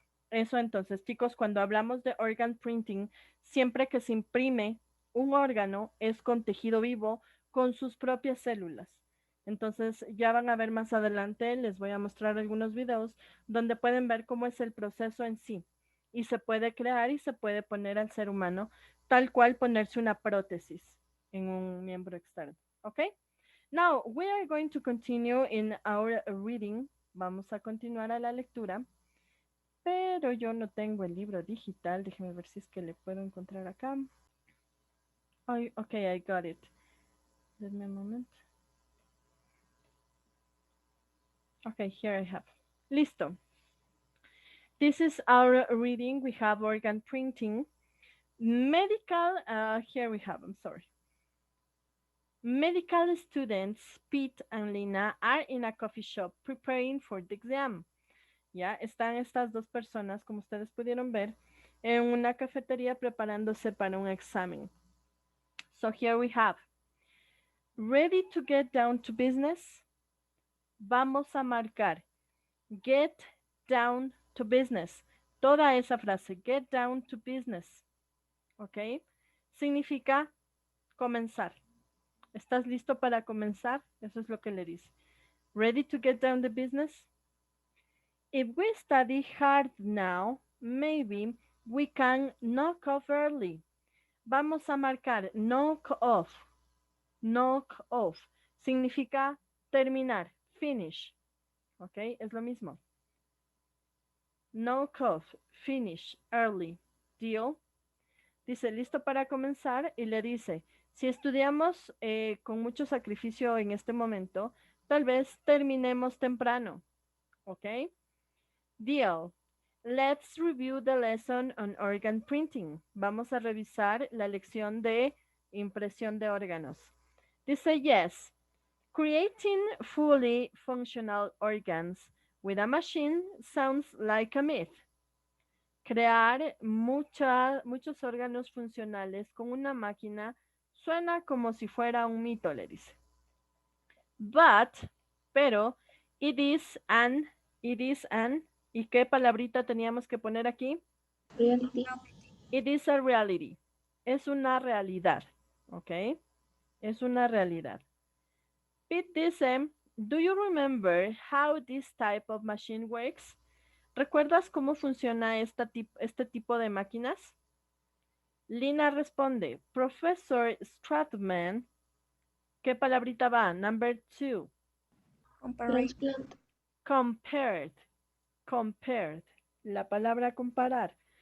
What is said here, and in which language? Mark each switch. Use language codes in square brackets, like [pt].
[es] Eso entonces, chicos, cuando hablamos de organ printing, siempre que se imprime un órgano es con tejido vivo, con sus propias células. Entonces ya van a ver más adelante, les voy a mostrar algunos videos donde pueden ver cómo es el proceso en sí. Y se puede crear y se puede poner al ser humano tal cual ponerse una prótesis. en un miembro externo. Okay? [en] Now, we are going to continue in our reading. [es] Vamos a continuar a la lectura, pero yo no tengo el libro digital. Déjeme ver si es que le puedo encontrar acá. [en] Oh, okay, I got it. Let me a moment. Okay, here I have. [es] Listo. [en] This is our reading. We have organ printing. Medical, here we have, I'm sorry. Medical students, Pete and Lina, are in a coffee shop preparing for the exam. [es] Ya están estas dos personas, como ustedes pudieron ver, en una cafetería preparándose para un examen. [en] So here we have, ready to get down to business. [es] Vamos a marcar, [en] get down to business. [es] Toda esa frase, [en] get down to business. [es] ¿Ok? Significa comenzar. ¿Estás listo para comenzar? Eso es lo que le dice. [en] Ready to get down to business? If we study hard now, maybe we can knock off early. [es] Vamos a marcar [en] knock off. Knock off. [es] Significa terminar, finish. ¿Ok? Es lo mismo. [en] Knock off, finish, early. Deal. [es] Dice, listo para comenzar y le dice, si estudiamos con mucho sacrificio en este momento, tal vez terminemos temprano. ¿Ok? Deal. [en] Let's review the lesson on organ printing. [es] Vamos a revisar la lección de impresión de órganos. [en] Dice, yes, creating fully functional organs with a machine sounds like a myth. [es] Crear muchos órganos funcionales con una máquina suena como si fuera un mito, le dice. Pero, [en] it is an, [es] ¿y qué palabrita teníamos que poner aquí? [en] Reality. It is a reality. [es] Es una realidad, [en] ¿ok? [es] Es una realidad. [en] Pete dice, do you remember how this type of machine works? [es] ¿Recuerdas cómo funciona este tipo de máquinas? Lina responde, Professor Stratman, ¿qué palabrita va? [en] Number 2. Transplant. [es] Compared. La palabra comparar.